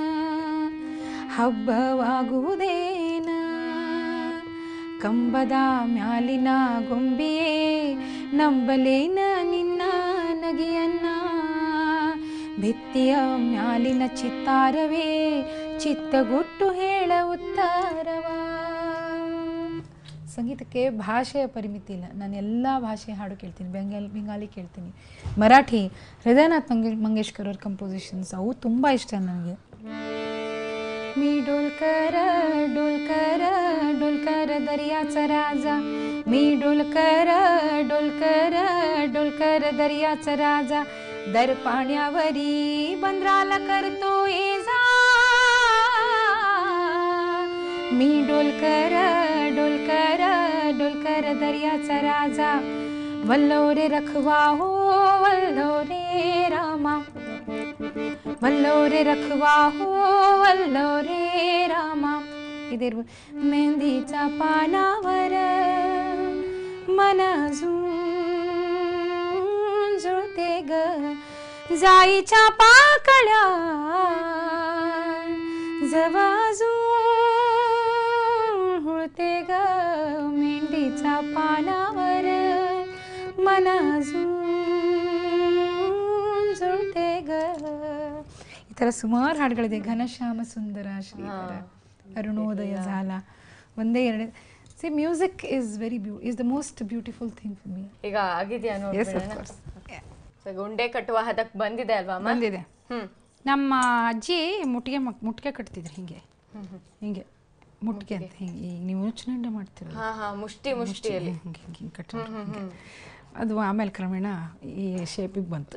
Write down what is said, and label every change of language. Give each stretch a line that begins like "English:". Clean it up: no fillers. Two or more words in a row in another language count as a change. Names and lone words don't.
Kannada: ಹಬ್ಬವಾಗುವುದೇನ ಕಂಬದ ಮ್ಯಾಲಿನ ಗೊಂಬಿಯೇ ನಂಬಲೇನ ನಿನ್ನ ನಗಿಯನ್ನ ಭಿತ್ತಿಯ ಮ್ಯಾಲಿನ ಚಿತ್ತಾರವೇ ಚಿತ್ತಗೊಟ್ಟು ಹೇಳ ಉತ್ತರವ ಸಂಗೀತಕ್ಕೆ ಭಾಷೆಯ ಪರಿಮಿತಿ ಇಲ್ಲ ನಾನು ಎಲ್ಲ ಭಾಷೆ ಹಾಡು ಕೇಳ್ತೀನಿ ಬೆಂಗಾಲಿ ಕೇಳ್ತೀನಿ ಮರಾಠಿ ಹೃದಯನಾಥ್ ಮಂಗೇಶ್ಕರ್ ಅವ್ರ ಕಂಪೋಸಿಷನ್ಸ್ ಅವು ತುಂಬ ಇಷ್ಟ ನನಗೆ
Marathi: मी डोलकर डोलकर डोलकर दर्याचा राजा मी डोलकर डोलकर डोलकर दर्याचा राजा दर पाण्यावरी बंदराला करतो ये जा मी डोलकर डोलकर डोलकर दर्याचा राजा वल्लो रे रखवा हो वल्लो रे रामा वल्लो रे रखवा हो वल्लो रे रामा इधर मेहंदीचा पानावर मन अजून जाईच्या पाकळ्या जवाजून हुळते ग मेंढीच्या पानावर मनाजून जुळते ग.
Kannada: ಈ ಥರ ಸುಮಾರು ಹಾಡುಗಳಿದೆ. ಘನಶ್ಯಾಮ ಸುಂದರ ಶ್ರೀಕರ, ಅರುಣೋದಯ झाला, ಒಂದೇ ಎರಡು.
English: see music is very is the most beautiful thing for me.
Kannada: ಈಗ ಆಗಿದೆಯಾ ನೋಡಿ, ಗುಂಡೆ ಕಟ್ಟುವ ಹದಕ್ಕೆ ಬಂದಿದೆ ಅಲ್ವಾ? ಬಂದಿದೆ. ನಮ್ಮ ಅಜ್ಜಿ ಮುಟ್ಟಿಗೆ ಕಟ್ತಿದ್ರು ಹಿಂಗೆ ಹಿಂಗೆ ಮುಟ್ಟಿಗೆ ಅಂತ ಹಿಂಗೆ. ಈಗ ನೀವು ಯೋಚನೆ ಮಾಡ್ತೀರ ಮುಷ್ಟಿಯಲ್ಲಿ ಹಿಂಗೆ ಹಿಂಗೆ ಕಟ್ಟಿ ಅದು ಆಮೇಲೆ ಕ್ರಮೇಣ ಈ ಶೇಪಿಗೆ ಬಂತು,